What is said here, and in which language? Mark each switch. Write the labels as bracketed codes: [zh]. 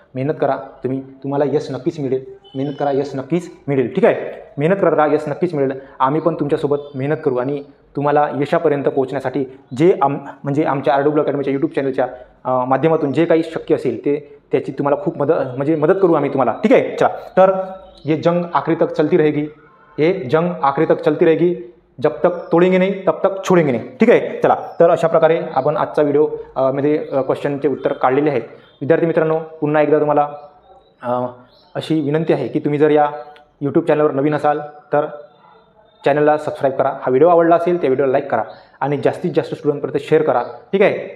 [mr] मेहनत करा तुम्हाला यश नक्कीच मिळेल. मेहनत करा, यश नक्कीच मिळेल. ठीक आहे. मेहनत करत राहा, यश नक्कीच मिळेल. आम्ही पण तुमच्यासोबत मेहनत करू आणि तुम्हाला यशापर्यंत पोहोचण्यासाठी जे म्हणजे आमच्या RW अकॅडमीच्या यूट्यूब चॅनलच्या माध्यमातून जे काही शक्य असेल त्याची तुम्हाला खूप मदत करू आम्ही तुम्हाला. ठीक आहे. चला, तर [hi] ये जंग आखिरी तक चलती रहेगी, जब तक तोडेंगे नहीं तब तक छोडेंगे नहीं. [mr] ठीक आहे. चला, तर अशा प्रकारे आपण आजचा व्हिडिओ मध्ये क्वेश्चनचे उत्तर काढलेले आहेत. विद्यार्थी मित्रांनो, पुन्हा एकदा तुम्हाला अशी विनंती आहे की तुम्ही जर या यूट्यूब चॅनलवर नवीन असाल तर चॅनलला सबस्क्राईब करा. हा व्हिडिओ आवडला असेल त्या व्हिडिओला लाईक करा आणि जास्तीत जास्त स्टुडंटपर्यंत शेअर करा. ठीक आहे.